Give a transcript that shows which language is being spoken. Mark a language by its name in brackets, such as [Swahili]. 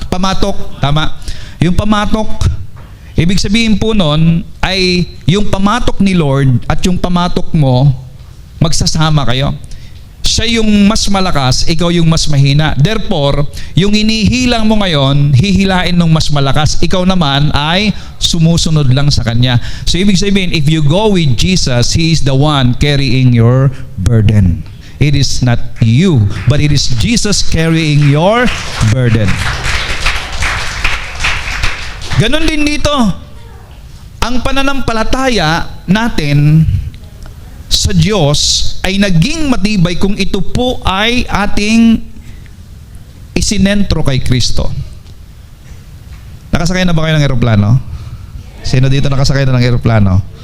[Filipino] Pamatok, tama. Yung pamatok, ibig sabihin po noon ay yung pamatok ni Lord at yung pamatok mo, magsasama kayo. Siya yung mas malakas, ikaw yung mas mahina. Therefore, yung inihilang mo ngayon, hihilain ng mas malakas. Ikaw naman ay sumusunod lang sa Kanya. [English] So, [Filipino] ibig sabihin, [English] if you go with Jesus, He is the one carrying your burden. It is not you, but it is Jesus carrying your burden. [Filipino] Ganon din dito. Ang pananampalataya natin sa Diyos ay naging matibay kung ito po ay ating isinentro kay Kristo. Nakasakay na ba kayo ng eroplano? Sino dito nakasakay na ng eroplano?